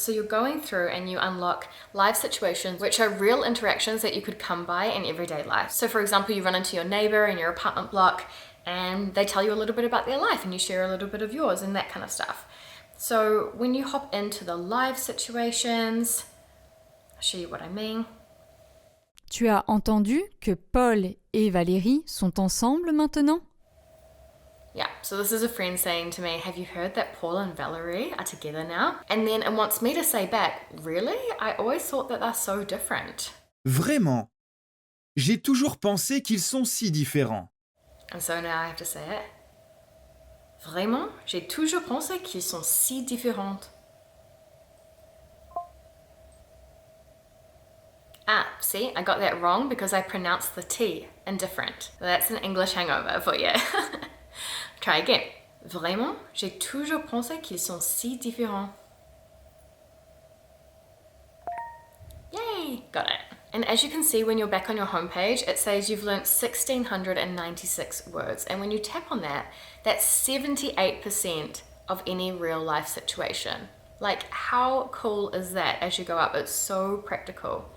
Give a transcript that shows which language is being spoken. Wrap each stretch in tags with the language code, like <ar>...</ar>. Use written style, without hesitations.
<en>So you're going through and you unlock live situations, which are real interactions that you could come by in everyday life. So for example, you run into your neighbor in your apartment block and they tell you a little bit about their life and you share a little bit of yours and that kind of stuff. So when you hop into the live situations, I'll show you what I mean.</en> <fr>Tu as entendu que Paul et Valérie sont ensemble maintenant?</fr> <en>Yeah, so this is a friend saying to me, have you heard that Paul and Valerie are together now? And then it wants me to say back, really? I always thought that they're so different.</en> <fr>Vraiment? J'ai toujours pensé qu'ils sont si différents.</fr> <en>And so now I have to say it.</en> <fr>Vraiment? J'ai toujours pensé qu'ils sont si différents.</fr> <en>Ah, see, I got that wrong because I pronounced the T indifferent. That's an English hangover for you. Try again.</en> <fr>Vraiment, j'ai toujours pensé qu'ils sont si différents.</fr> <en>Yay, got it. And as you can see when you're back on your homepage, it says you've learnt 1,696 words. And when you tap on that, that's 78% of any real life situation. Like, how cool is that as you go up? It's so practical.</en>